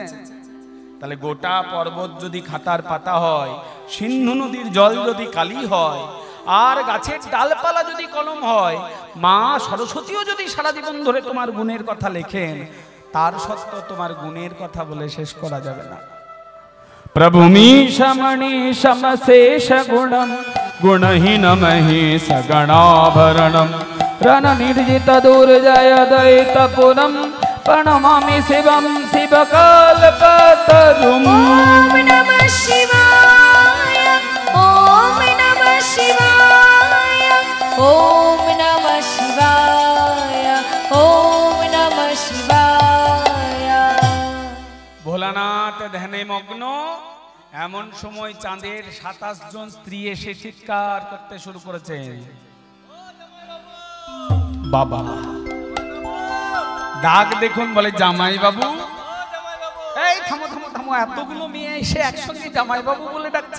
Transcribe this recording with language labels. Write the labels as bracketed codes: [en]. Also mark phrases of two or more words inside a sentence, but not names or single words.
[bn] তাহলে গোটা পর্বত যদি খাতার পাতা হয়, সিন্ধু নদীর জল যদি কালি হয়, আর গাছের ডালপালা যদি কলম হয়, মা সরস্বতীও যদি সারা জীবন ধরে তোমার গুণের কথা লেখেন, তার সত্ত্বেও তোমার গুণের কথা বলে শেষ করা যাবে না। [sa] प्रभु मीशमणीशम शेष गुणम गुणहीन महेश गणाभरणम रण निर्जित दुर्जय दैतपुरम प्रणमामि शिवम शिवकल्पतरुम। ओम नमः शिवाय, ओम नमः शिवाय, ओम नमः शिवाय, ओम नमः शिवाय। [bn] ভোলানাথ ধ্যানে মগ্ন। এমন সময় চাঁদের 27 জন স্ত্রী এসে চিৎকার করতে শুরু করেছে, বাবা ডাক দেখুন, বলে জামাই বাবু। এই থামো থামো থামো, এতগুলো মেয়ে এসে একসঙ্গে জামাই বাবু বলে ডাকছে।